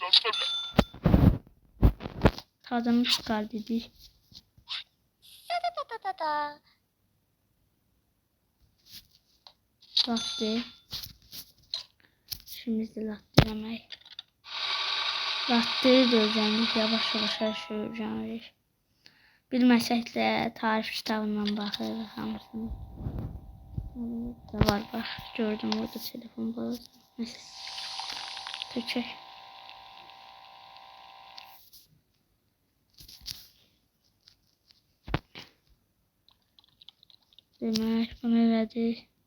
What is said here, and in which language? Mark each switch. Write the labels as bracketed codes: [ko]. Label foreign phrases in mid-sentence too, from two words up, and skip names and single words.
[tr] Tadını çıkar dedi. Latte. Şimdi de latte yemek. Latteyi de özellikle yavaş yavaş her şey öğreniriz. [az] Bilməsək də tarif kitabından baxırıq hamısını. Da var bax. Gördüm orada telefon balası. Neyse. Tökək. Demək bunu elədik.